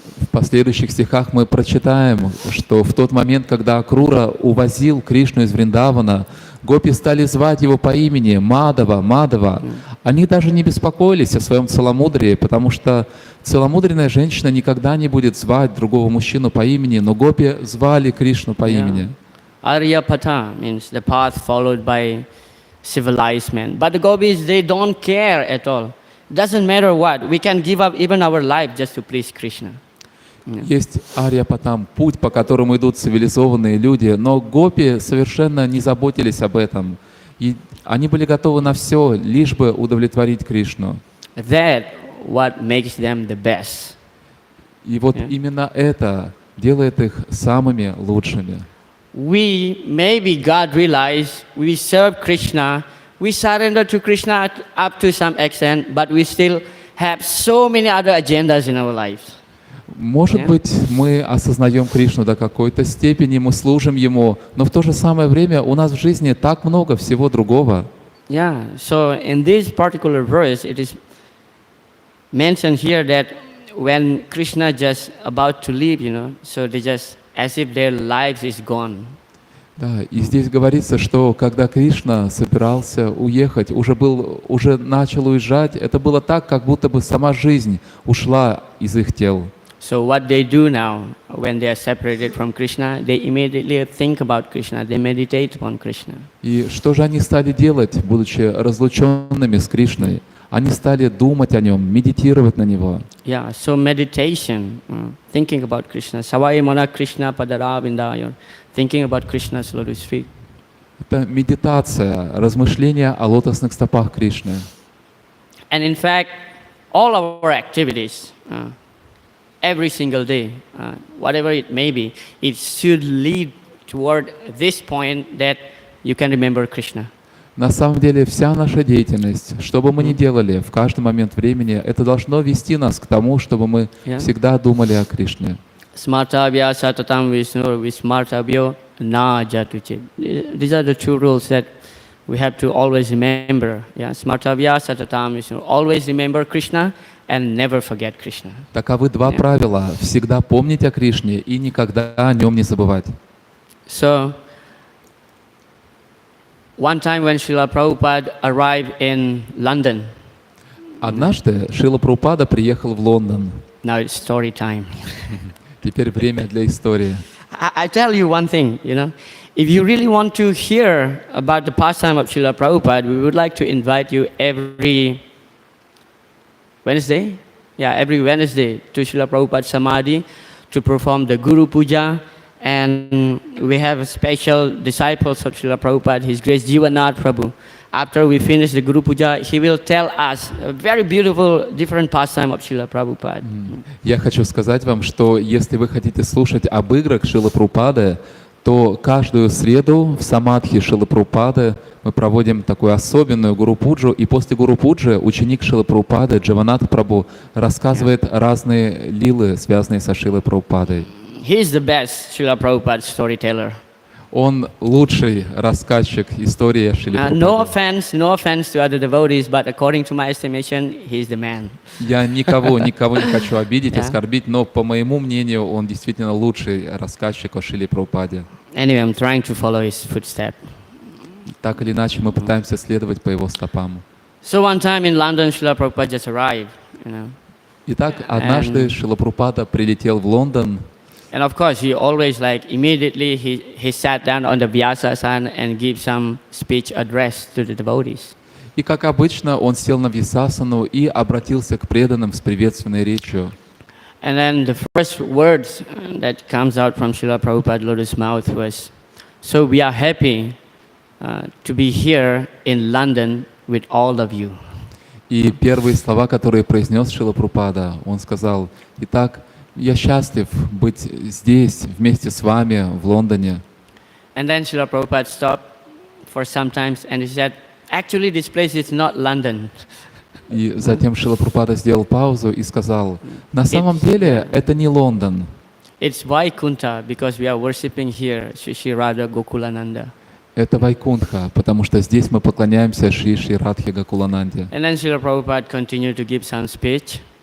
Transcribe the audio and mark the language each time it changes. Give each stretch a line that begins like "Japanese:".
Russian: В последующих стихах мы прочитаем, что в тот момент, когда Акрура увозил Кришну из Вриндавана, гопи стали звать его по имени Мадава, Мадава. Они даже не беспокоились о своем целомудрии, потому что целомудренная женщина никогда не будет звать другого мужчину по имени, но гопи звали Кришну по имени.
English: Aryapata means the path followed by civilized men. But the gopis, they don't care at all. Doesn't matter what. We can give up even our life just to please Krishna.
Russian: Есть Арьяпатам, путь, по которому идут цивилизованные люди, но гопи совершенно не заботились об этом. И они были готовы на все, лишь бы удовлетворить Кришну.
English: That what makes them the best.
Russian: И вот именно это делает их самыми лучшими.
English: We maybe God realized we serve Krishna, we surrender to Krishna up to some extent, but we still have so many other agendas in our lives.
Russian: Может быть, мы осознаем Кришну до какой-то степени, мы служим Ему, но в то же самое время у нас в жизни так много всего другого.
English: Yeah, so in this particular verse, it is mentioned here that when Krishna just about to leave, so they just as if their lives is gone.
Russian: Да, и здесь говорится, что когда Кришна собирался уехать, уже начал уезжать, это было так, как будто бы сама жизнь ушла из их тел.
English: So what they do now, when they are separated from Krishna, they immediately think about Krishna, they meditate upon Krishna.
Russian: И что же они стали делать, будучи разлученными с Кришной? Они стали думать о нем, медитировать на него.
English: Yeah, so meditation, thinking about Krishna,
Sanskrit: Savai Mana Krishna Padaravindayon,
English: thinking about Krishna's lotus feet.
Russian: Это медитация, размышления о лотосных стопах Кришны.
English: And in fact, all our activities, every single day, whatever it may be, it should lead toward this point that you can remember Krishna.
Russian: На самом деле вся наша деятельность, что бы мы ни делали в каждый момент времени, это должно вести нас к тому, чтобы мы всегда думали о Кришне.
Sanskrit: Smartavya satatam Vishnur vismartavyo na jatuche.
English: These are the two rules that we have to always remember. Yeah,
Sanskrit: Smartavya satatam Vishnur.
English: Always remember Krishna and never forget Krishna.
Russian: Таковы два правила: всегда помнить о Кришне и никогда о нем не забывать.
English: So, one time when Srila Prabhupada arrived in London.
Russian: Однажды Шрила Прабхупада приехал в Лондон.
English: Now it's story time.
Russian: Теперь время для истории.
English: I tell you one thing, if you really want to hear about the pastime of Srila Prabhupada, we would like to invite you every Wednesday, every Wednesday to Srila Prabhupada Samadhi to perform the Guru Puja. And we have a special disciples of Srila Prabhupada, His Grace Jivanath Prabhu. After we finish the Guru Puja, he will tell us a very beautiful, different pastime of Srila Prabhupada.
Russian: Я хочу сказать вам, что если вы хотите слушать об играх Шрилы Прабхупады, то каждую среду в Самадхи Шрилы Прабхупады мы проводим такую особенную Гуру Пуджу, и после Гуру Пуджи ученик Шрилы Прабхупады Дживанат Прабху рассказывает разные лилы, связанные со Шрилой Прабхупадой.
English: He is the best Srila Prabhupada storyteller.
Russian: Он лучший рассказчик истории Шрилы
English: No
Russian: Прабхупады.
English: offense to other devotees, but according to my estimation, he is the man.
Russian: Я никого не хочу обидеть,
English: Yeah.
Russian: оскорбить, но по моему мнению, он действительно лучший рассказчик о Шриле Прабхупаде.
English: Anyway, I'm trying to follow his footsteps.
Russian: Так или иначе, мы пытаемся следовать по его стопам.
English: So one time in London, Srila Prabhupada just arrived,
Russian: Итак, однажды Шрила Прабхупада прилетел в Лондон,
English: And of course, he always immediately he sat down on the Vyasasana and gave some speech address to the devotees.
Russian: и, как обычно, он сел на Вьясасану и обратился к преданным с приветственной речью.
English: And then the first words that comes out from Srila Prabhupada's lotus mouth was, "So we are happy to be here in London with all of you."
Russian: И первые слова, которые произнес Шрила Прабхупада, он сказал: «Итак, я счастлив быть здесь вместе с вами в Лондоне».
English: And then Srila Prabhupada stopped for some time and he said, "Actually, this place is not London.
Russian: И затем Шрила Прабхупада сделал паузу и сказал: «На самом деле это не Лондон,
English: It's Vaikunta because we are worshipping here Shri Radha Gokulananda."
Russian: это Вайкунтха, потому что здесь мы поклоняемся Шри Радхе Гакулананде».
English: And then Srila Prabhupada continued to give some speech.